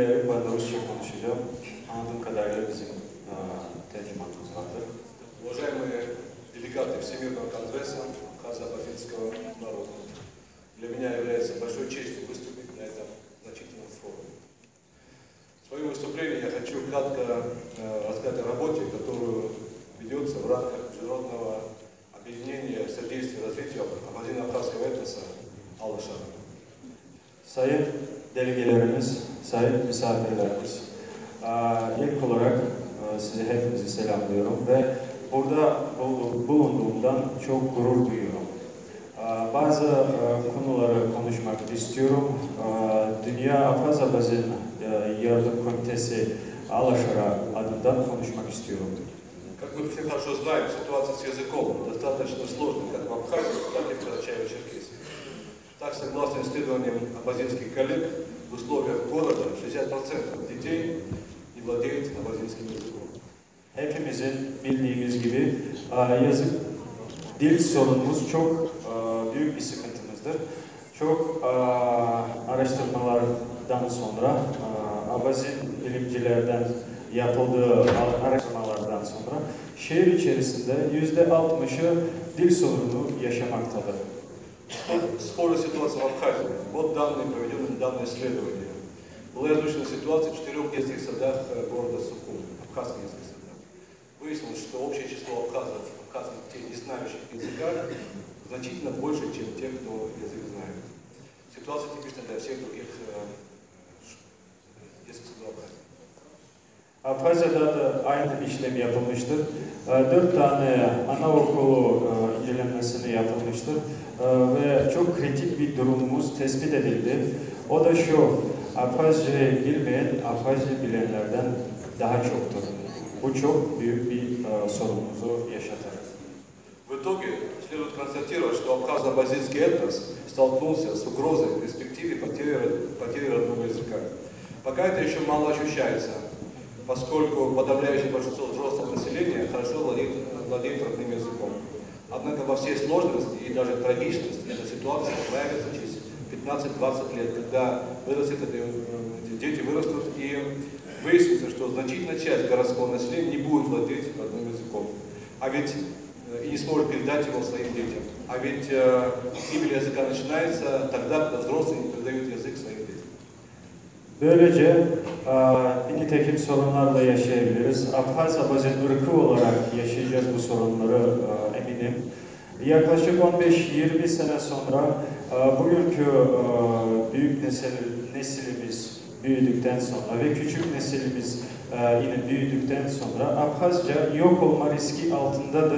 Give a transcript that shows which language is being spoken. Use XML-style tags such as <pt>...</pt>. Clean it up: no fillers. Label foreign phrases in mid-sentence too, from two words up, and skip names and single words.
<tr>ben de Rusça konuşacağım. Anladığım kadarıyla bizim tercümanımız vardır.</tr> <ru>Уважаемые делегаты Всемирного конгресса Абхазо-Абхазинского народа, для меня является большой честью выступить на этом значительном форуме. В своем выступлении я хочу кратко рассказать о работе, которую ведется в рамках международного объединения содействия развитию абхазино-абхазского этноса Алла-Шара.</ru> <tr>Sayın delegelerimiz, sayın misafirlerimiz, ilk olarak sizi hepinizi selamlıyorum ve burada bulunduğumdan çok gurur duyuyorum. Bazı konuları konuşmak istiyorum. Dünya Abhaz-Abhazin Yardım Komitesi Алла-Шара adından konuşmak istiyorum.</tr> <ru>Как мы все хорошо знаем, ситуация с языком достаточно сложная как в Абхазии, так и в Карачаево-Черкесии. Так, согласно исследованиям абхазинских коллег, в условиях города 60% детей не владеют абхазинским языком.</ru> <tr>Hepimizin bildiğimiz gibi dil sorunumuz çok büyük bir sıkıntımızdır. Çok araştırmalardan sonra, Abhazin bilimcilerden yapıldığı araştırmalardan sonra şehir içerisinde %60'ı dil sorunu yaşamaktadır.</tr> <ru>Схожая ситуация в Абхазии. Вот данные, проведенные данное исследование. Была изучена ситуация в 4 детских садах города Сухум, абхазских детских садах. Выяснилось, что общее число абхазов, абхазских детей, не знающих языка, значительно больше, чем те, кто язык знает. Ситуация типична для всех других детских садов Абхазии.</ru> <tr>Abhazya'da da aynı işlem yapılmıştır. 4 tane anaokulu incelenmesini yapılmıştır ve çok kritik bir durumumuz tespit edildi. O da şu, Abhazca'yı bilmeyen, Abhazca bilenlerden daha çoktur. Bu çok büyük bir sorunumuzu yaşatır.</tr> <ru>В итоге следует констатировать, что абхазо-абхазинский этнос столкнулся с угрозой в перспективе потери родного языка. Пока это еще мало ощущается, поскольку подавляющее большинство взрослого населения хорошо владеет родным языком. Однако во всей сложности и даже трагичности эта ситуация проявится через 15-20 лет, когда дети вырастут и выяснится, что значительная часть городского населения не будет владеть родным языком, и не сможет передать его своим детям. А ведь гибель языка начинается тогда, когда взрослые не передают язык своим детям.</ru> <tr>Böylece nitekim sorunlarla yaşayabiliriz. Abhaz-Abhazin ırkı olarak yaşayacağız bu sorunları eminim. Yaklaşık 15-20 sene sonra bugünkü büyük nesilimiz büyüdükten sonra ve küçük nesilimiz yine büyüdükten sonra Abhazca yok olma riski altındadır.</tr>